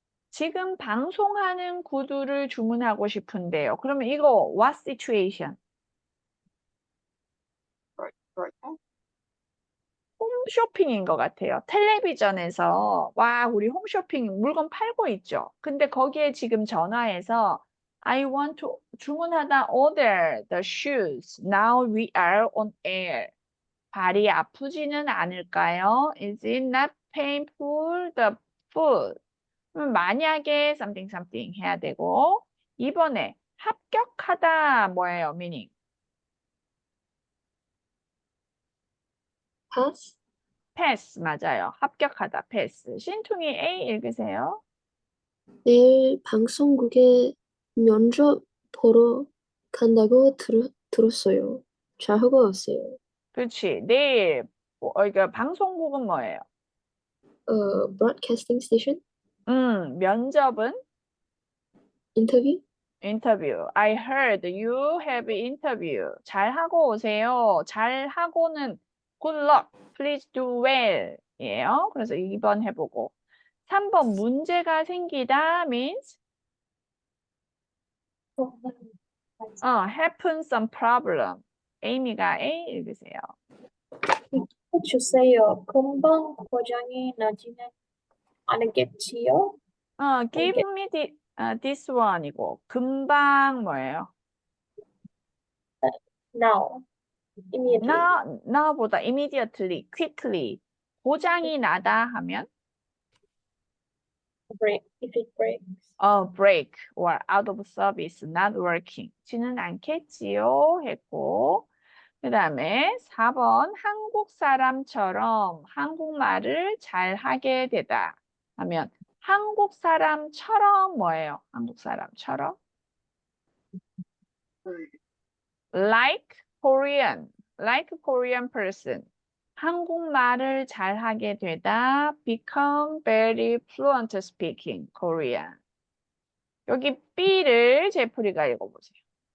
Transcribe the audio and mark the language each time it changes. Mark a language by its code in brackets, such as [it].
[ko] 지금 방송하는 구두를 주문하고 싶은데요. 그러면 이거 [en] what situation? [ko] 그럴까? 홈쇼핑인 것 같아요. 텔레비전에서 와 우리 홈쇼핑 물건 팔고 있죠. 근데 거기에 지금 전화해서 [en] I want to [ko] 주문하다 [en] order the shoes. Now we are on air. [ko] 발이 아프지는 않을까요? [en] Is it not painful the foot? [ko] 만약에 [en] something something [ko] 해야 되고 이번에 합격하다 뭐예요? [en] meaning? pass, [ko] pass 맞아요. 합격하다 pass. 신퉁이 A 읽으세요. 내일 방송국에 면접 보러 간다고 들었어요. 잘하고 왔어요. 그렇지. 내일 이거 방송국은 뭐예요? [en] broadcasting station, [ko] 면접은 [en] interview, [ko] 인터뷰. [en] I heard you have interview. [ko] 잘하고 오세요. 잘하고는 good luck. [en] Please do well. [ko] 예요. 그래서 2번 해보고. 3번 문제가 생기다 [en] means happen some problem. [ko] 에이미가 A 읽으세요. 주세요. 금방 고장이 나지는 않겠지요? [en] Give me this one이고 [ko] 금방 뭐예요? [en] Now, immediately. [ko] now보다 [en] immediately, quickly [ko] 고장이 나다 하면 [en] break if it breaks. break or out of service, not working. [ko] 지는 않겠지요 했고 그 다음에 4번 한국 사람처럼 한국말을 잘 하게 되다 하면 한국 사람처럼 뭐예요? 한국 사람처럼 [en] like Korean person [ko] 한국말을 잘 하게 되다 [en] become very fluent speaking Korean [ko] 여기 B를 제프리가 읽어보세요.